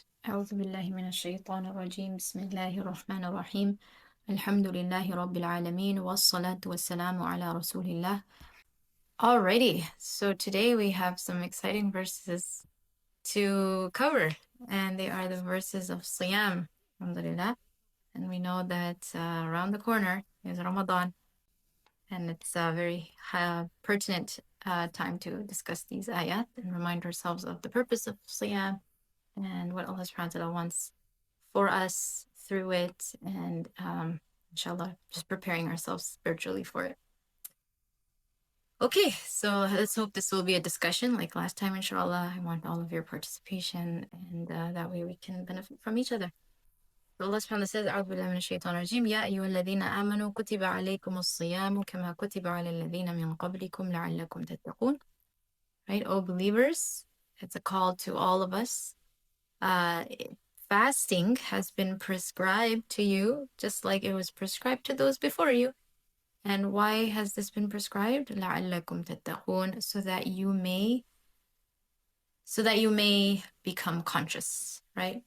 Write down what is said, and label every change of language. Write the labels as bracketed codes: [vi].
[ar] أعوذ بالله من الشيطان الرجيم بسم الله الرحمن الرحيم الحمد لله رب العالمين والصلاة والسلام على رسول الله. [en] Alrighty, so today we have some exciting verses to cover, and they are the verses of Siyam, alhamdulillah. And we know that around the corner is Ramadan, and it's a very pertinent time to discuss these ayat and remind ourselves of the purpose of Siyam and what Allah subhanahu wa ta'ala wants for us through it, and inshallah, just preparing ourselves spiritually for it. Okay, so let's hope this will be a discussion like last time, inshallah. I want all of your participation, and that way we can benefit from each other. So Allah subhanahu wa ta'ala says, [ar] أعوذ بالله من الشيطان الرجيم يا أيها الذين آمنوا كتب عليكم الصيام كما كتب على الذين من قبلكم لعلكم تتقون. [en] Right, O believers, it's a call to all of us. Fasting has been prescribed to you just like it was prescribed to those before you. And why has this been prescribed? [ar] لَعَلَّكُمْ تَتَّقُونَ, [en] so that you may become conscious, right?